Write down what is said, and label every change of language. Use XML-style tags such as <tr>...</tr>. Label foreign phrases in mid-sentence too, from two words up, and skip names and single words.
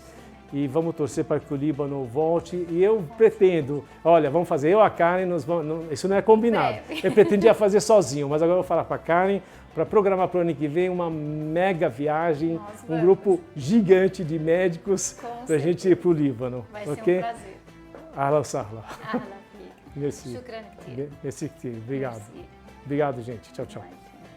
<pt>E vamos torcer para que o Líbano volte. E eu pretendo, olha, vamos fazer, eu e a Karen, isso não é combinado. Eu pretendia fazer sozinho, mas agora eu vou falar para a Karen para programar para o ano que vem uma mega viagem, um grupo gigante de médicos para a gente ir para o Líbano. Vai ser um prazer.</pt> <ar>أهلا سهلا.</ar> <pt>Ahla, fica. Merci.</pt> <ar>شكرا كتير.</ar> <pt>Merci, obrigado. Merci. Obrigado, gente. Tchau, tchau. Imagina.</pt>